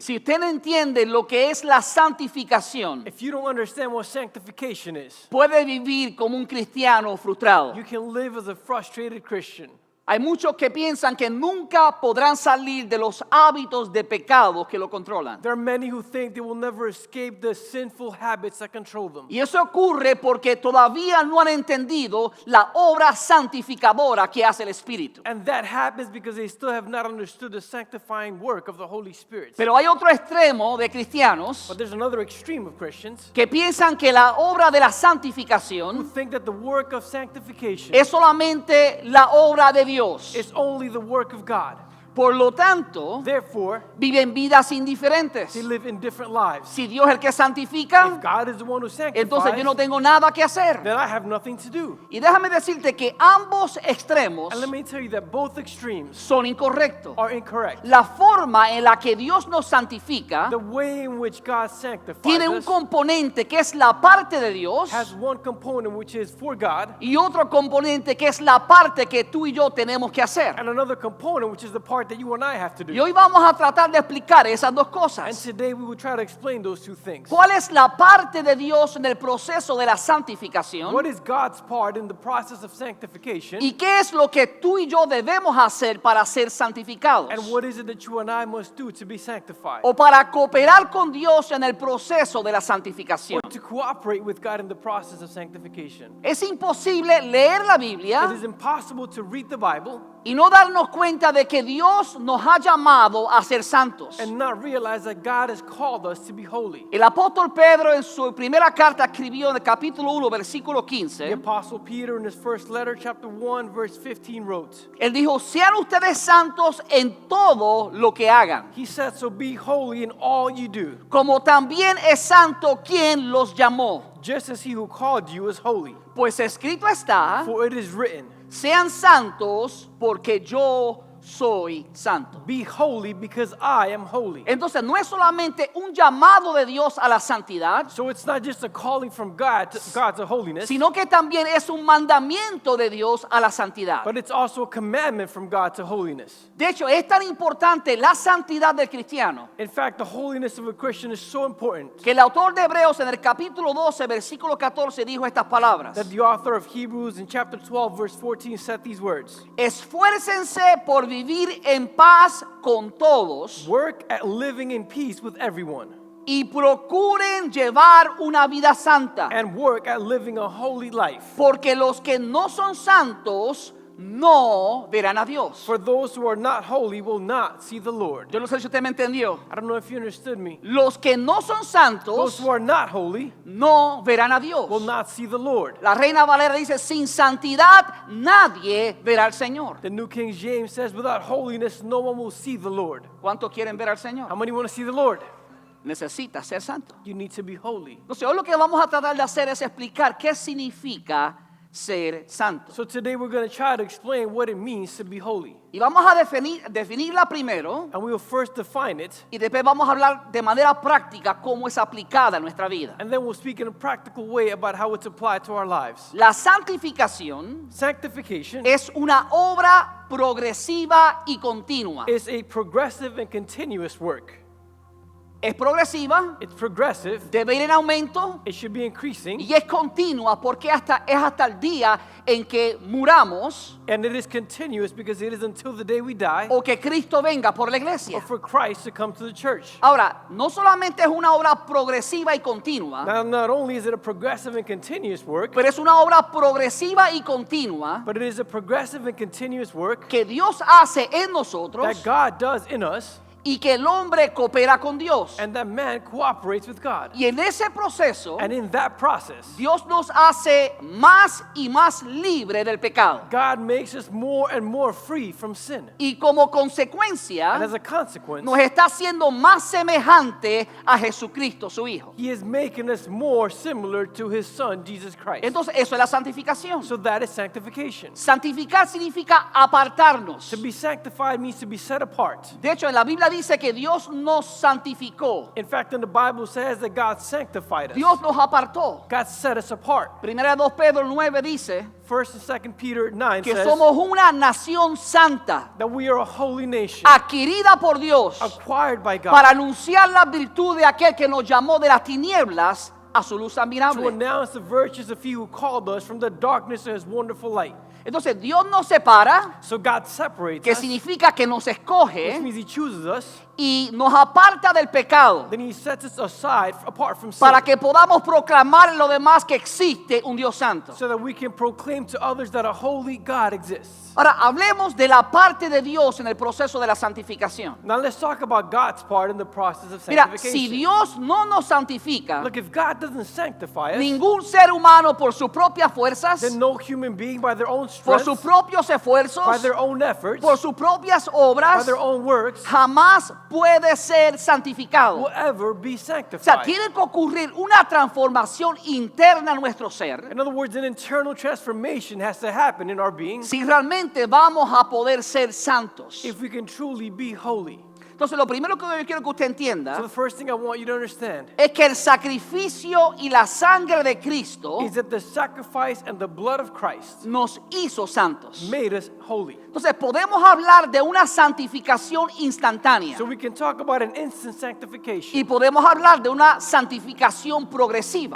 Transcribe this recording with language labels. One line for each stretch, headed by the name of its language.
Spanish: Si usted no entiende lo que es la santificación,
English: If you don't understand what sanctification is,
Spanish: puede vivir como un cristiano frustrado.
English: you can live as a frustrated Christian.
Spanish: Hay muchos que piensan que nunca podrán salir de los hábitos de pecado que lo controlan.
English: There are many who think they will never escape the sinful habits that control them.
Spanish: Y eso ocurre porque todavía no han entendido la obra santificadora que hace el Espíritu.
English: And that happens because they still have not understood the sanctifying work of the Holy Spirit.
Spanish: Pero hay otro extremo de cristianos
English: But there's another extreme of Christians
Spanish: que piensan que la obra de la
English: who
Spanish: santificación
English: think that the work of sanctification
Spanish: es solamente la obra de Dios.
English: is only the work of God.
Spanish: Por lo tanto,
English: Therefore,
Spanish: viven vidas indiferentes.
English: they live in different lives.
Spanish: Si Dios es el que santifica,
English: If God is the one who
Spanish: entonces yo no
English: sanctifies,
Spanish: tengo nada que hacer.
English: then I have nothing to do.
Spanish: Y déjame decirte que ambos extremos
English: And let me tell you that both extremes
Spanish: son incorrectos.
English: are incorrect.
Spanish: La forma en la que Dios nos santifica
English: The way in which God sanctifies
Spanish: tiene un
English: us
Spanish: componente que es la parte de Dios
English: has one component which is for God,
Spanish: y otro componente que es la parte que tú y yo tenemos que hacer.
English: and another component which is the part that you and I have to
Spanish: Y
English: do.
Spanish: hoy vamos a tratar de explicar esas dos
English: And
Spanish: cosas.
English: today we will try to explain those two things.
Spanish: ¿Cuál es la parte de Dios en el proceso de la santificación?
English: What is God's part in the process of sanctification?
Spanish: ¿Y qué es lo que tú y yo debemos hacer para ser santificados?
English: And what is it that you and I must do to be sanctified?
Spanish: O para cooperar con Dios en el proceso de la santificación.
English: Or to cooperate with God in the process of sanctification.
Spanish: Es imposible leer la
English: It
Spanish: Biblia
English: is impossible to read the Bible
Spanish: y no darnos cuenta de que Dios nos ha llamado a ser santos.
English: and not realize that God has called us to be holy.
Spanish: El apóstol Pedro en su primera carta escribió en el capítulo 1, versículo
English: The
Spanish: 15.
English: Apostle Peter in his first letter, chapter 1, verse 15 wrote,
Spanish: Él dijo, sean ustedes santos en todo lo que hagan,
English: he said, so be holy in all you do,
Spanish: como también es santo quien los llamó.
English: just as he who called you is holy.
Spanish: Pues escrito está,
English: For it is written,
Spanish: sean santos porque yo soy santo.
English: be holy because I am holy.
Spanish: Entonces no es solamente un llamado de Dios a la santidad,
English: So it's not just a calling from God to holiness,
Spanish: sino que también es un mandamiento de Dios a la santidad.
English: but it's also a commandment from God to holiness.
Spanish: De hecho, es tan importante la santidad del cristiano
English: In fact, the holiness of a Christian is so important
Spanish: que el autor de Hebreos en el capítulo 12, versículo 14 dijo estas palabras.
English: that the author of Hebrews in chapter 12, verse 14 said these words,
Spanish: Esfuércense por vivir en paz con todos
English: work at living in peace with everyone
Spanish: y procuren llevar una vida santa,
English: and work at living a holy life.
Spanish: porque los que no son santos no verán a Dios.
English: For those who are not holy will not see the Lord.
Spanish: Yo no sé si usted me entendió.
English: I don't know if you understood me.
Spanish: Los que no son
English: Those
Spanish: santos
English: who are not holy
Spanish: no verán a Dios.
English: will not see the Lord.
Spanish: La Reina Valera dice, sin santidad nadie verá al Señor.
English: The New King James says, without holiness, no one will see the Lord.
Spanish: ¿Cuántos quieren ver al
English: How
Spanish: Señor?
English: many want to see the Lord?
Spanish: Necesita ser santo.
English: You need to be holy.
Spanish: Entonces, hoy lo que vamos a tratar de hacer es explicar qué significa ser santo.
English: So today we're going to try to explain what it means to be holy.
Spanish: Y vamos a definirla primero
English: And we will first define it,
Spanish: y después vamos a hablar de manera práctica cómo es aplicada en nuestra vida.
English: and then we'll speak in a practical way about how it's applied to our lives.
Spanish: La santificación
English: Sanctification
Spanish: es una obra progresiva y continua.
English: is a progressive and continuous work.
Spanish: Es progresiva,
English: It's progressive,
Spanish: debe ir en aumento
English: it should be increasing,
Spanish: y es continua porque es hasta el día en que muramos
English: and it is continuous because it is until the day we die
Spanish: o que Cristo venga por la
English: or
Spanish: iglesia.
English: for Christ to come to the church.
Spanish: Ahora, no solamente es una obra progresiva y continua,
English: Now, not only is it a progressive and continuous work,
Spanish: pero es una obra progresiva y continua
English: but it is a progressive and continuous work
Spanish: que Dios hace en nosotros
English: that God does in us
Spanish: y que el hombre coopera con Dios.
English: and that man cooperates with God.
Spanish: Y en ese proceso,
English: And in that process,
Spanish: Dios nos hace más y más libre del pecado.
English: God makes us more and more free from sin.
Spanish: Y como
English: And
Spanish: consecuencia,
English: as a consequence,
Spanish: nos está haciendo más semejante a Jesucristo, su Hijo.
English: He is making us more similar to His Son, Jesus Christ.
Spanish: Entonces, eso es la santificación.
English: So that is sanctification.
Spanish: Santificar significa apartarnos.
English: To be sanctified means to be set apart.
Spanish: De hecho, en la Biblia dice que Dios nos santificó.
English: In fact, in the Bible says that God sanctified us.
Spanish: Dios nos apartó.
English: God set us apart.
Spanish: Primera de 2 Pedro 9 dice
English: 1 and 2 Peter 9
Spanish: que
English: says
Spanish: somos una nación santa,
English: that we are a holy nation,
Spanish: adquirida por Dios,
English: acquired by God,
Spanish: para anunciar la virtud de aquel que nos llamó de las tinieblas a su luz
English: to
Spanish: admirable.
English: announce the virtues of He who called us from the darkness to His wonderful light.
Spanish: Entonces Dios nos separa,
English: So God separates
Spanish: que
English: us,
Spanish: significa que nos
English: which
Spanish: escoge
English: means He chooses us,
Spanish: y nos aparta del pecado
English: then He sets us aside apart from sin,
Spanish: para que podamos proclamar en lo demás que existe un Dios santo.
English: so that we can proclaim to others that a holy God exists.
Spanish: Ahora hablemos de la parte de Dios en el proceso de la santificación.
English: Now let's talk about God's part in the process of
Spanish: Mira,
English: sanctification.
Spanish: si Dios no nos santifica,
English: Look, if God doesn't sanctify us,
Spanish: ningún ser humano por sus propias fuerzas,
English: then no human being by their own
Spanish: por
English: strength,
Spanish: sus propios
English: by
Spanish: esfuerzos,
English: their own efforts,
Spanish: por sus propias
English: by
Spanish: obras,
English: their own works,
Spanish: jamás puede ser santificado.
English: will ever be
Spanish: O sea,
English: sanctified.
Spanish: tiene que ocurrir una transformación interna en nuestro ser
English: In other words, an internal transformation has to happen in our being
Spanish: si realmente vamos a poder ser santos.
English: if we can truly be holy.
Spanish: Entonces, lo primero que yo quiero que usted
English: So
Spanish: entienda
English: the first thing I want you to understand
Spanish: es que el sacrificio y la sangre de Cristo
English: is that the sacrifice and the blood of Christ
Spanish: nos hizo santos.
English: made us holy.
Spanish: Entonces, podemos hablar de una santificación instantánea
English: So we can talk about an instant sanctification,
Spanish: y podemos hablar de una santificación progresiva.